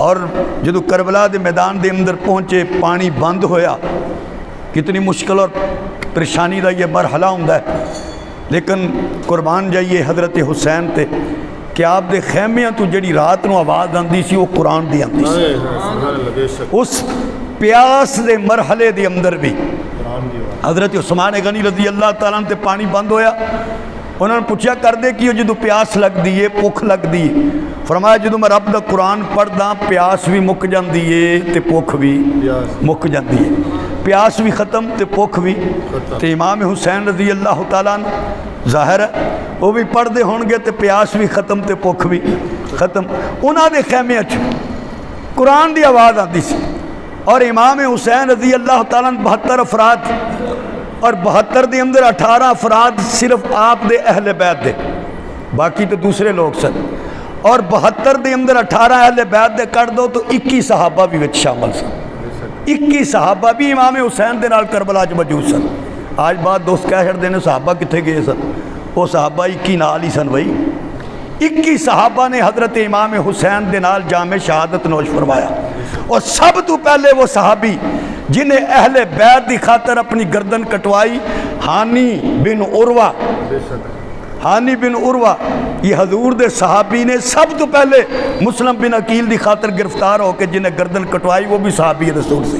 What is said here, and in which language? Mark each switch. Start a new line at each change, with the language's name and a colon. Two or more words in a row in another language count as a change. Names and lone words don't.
Hindi: और जो करबला के मैदान के अंदर पहुँचे पानी बंद होया, कितनी मुश्किल और परेशानी का ये मरहला होंदा है, लेकिन कुर्बान जाइए हज़रत हुसैन ते कि आप दे खैमियां तो जी रात को आवाज़ आती सी वो कुरान की आती सी।
Punjabi: उस پیاس دے مرحلے دے اندر بھی حضرت عثمان غنی رضی اللہ تعالیٰ تے پانی بند ہویا، انہوں نے پوچھا کر دے کہ جدو پیاس لگ دیئے بھوک لگ دیئے، فرمایا جدو میں رب دا قرآن پڑھدا پیاس بھی مک جاندی ہے تے بھوک بھی مک جاندی ہے، پیاس بھی ختم تے بھوک بھی۔ تے امام حسین رضی اللہ تعالیٰ عنہ ظاہر ہے وہ بھی پڑھ دے ہون گے تے پیاس بھی ختم تے بھوک بھی ختم۔ انہاں دے خیمے اچھ قرآن دی آواز آتی سی، اور امام حسین رضی اللہ تعالیٰ عنہ 72 افراد، اور 72 دے اندر 18 افراد صرف آپ دے اہل بیت دے، باقی تو دوسرے لوگ سن، اور 72 دے اندر 18 اہل بیت دے کر دو تو 21 صحابہ بھی وچ شامل سن، 21 صحابہ بھی امام حسین دے نال کربلا چ موجود سن۔ آج بات دوست کہہ چھڑ دینے صحابہ کتنے گئے سن، وہ صحابہ 21 نال ہی سن بھائی، 21 صحابہ نے حضرت امام حسین دے نال جام شہادت نوش فرمایا، اور سب تو پہلے وہ صحابی جنہیں اہل بیت دی خاطر اپنی گردن کٹوائی، ہانی بن عروہ، ہانی بن عروہ، یہ حضور دے صحابی نے سب تو پہلے مسلم بن عقیل دی خاطر گرفتار ہو کے جنہیں گردن کٹوائی، وہ بھی صحابی رسول سے۔